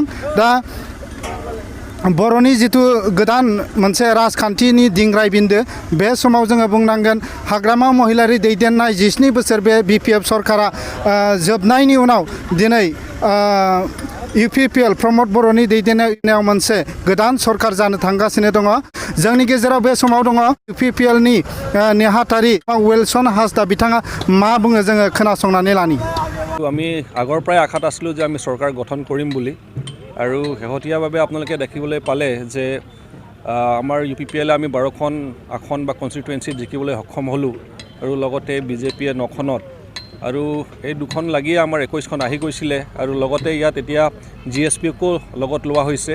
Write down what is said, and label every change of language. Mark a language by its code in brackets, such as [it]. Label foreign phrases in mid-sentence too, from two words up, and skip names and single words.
[brx] दा बर'नि जितु गोदान मोनसे राजखान्थिनि दिंग्राय बिन्दो बे समाव जोङो बुंनांगोन हाग्रामा महिलारि दैदेननाय 17 बोसोर बे BPF सरकारा जोबनायनि उनाव दिनै UPPL प्रमद बर'नि दैदेननायाव मोनसे गोदान सरकार जानो थांगासिनो दङ। जोंनि गेजेराव बे समाव दङ UPPL नि नेहाथारि विल्सन हासदा। बिथाङा मा बुङो जोङो खोनासंनानै लानि। [as] আমি আগৰ পৰাই আশাত আছিলোঁ যে আমি চৰকাৰ গঠন কৰিম বুলি, আৰু শেহতীয়াভাৱে আপোনালোকে দেখিবলৈ পালে যে আমাৰ UPPL আমি 12খন আসন বা কনষ্টিটুৱেঞ্চি জিকিবলৈ সক্ষম হ'লোঁ, আৰু লগতে BJPয়ে 9খনত, আৰু এই দুখন লাগিয়ে আমাৰ 21খন আহি গৈছিলে, আৰু লগতে ইয়াত এতিয়া GSPকো লগত লোৱা হৈছে।